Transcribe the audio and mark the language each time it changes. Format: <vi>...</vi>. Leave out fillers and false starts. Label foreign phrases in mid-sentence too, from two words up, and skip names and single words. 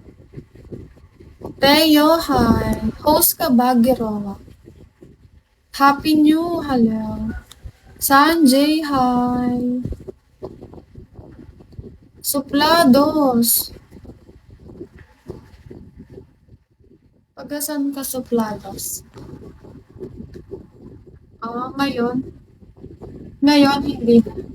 <tl>Teo, hi. Host ka ba, Gerowa?</tl> <en>Happy New, hello. Sanjay, hi.</en> <tl>Suplados. Pagasan ka, Suplados? Ah, ngayon? Ngayon, hindi na.</tl>